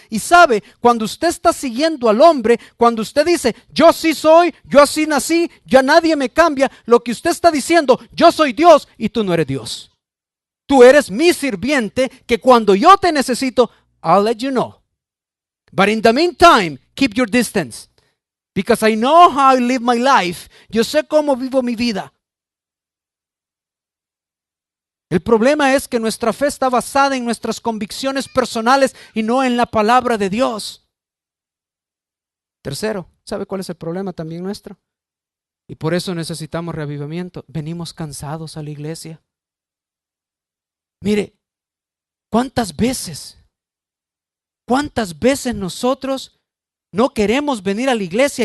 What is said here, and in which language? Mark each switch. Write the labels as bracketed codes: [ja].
[es] Y sabe, cuando usted está siguiendo al hombre, cuando usted dice, yo sí soy, yo así nací, ya nadie me cambia, lo que usted está diciendo, yo soy Dios y tú no eres Dios. Tú eres mi sirviente que cuando yo te necesito, [en] I'll let you know. But in the meantime, keep your distance. Because I know how I live my life. [es] Yo sé cómo vivo mi vida. El problema es que nuestra fe está basada en nuestras convicciones personales y no en la palabra de Dios. Tercero, ¿sabe cuál es el problema también nuestro? Y por eso necesitamos reavivamiento. Venimos cansados a la iglesia. Mire, ¿cuántas veces nosotros no queremos venir a la iglesia?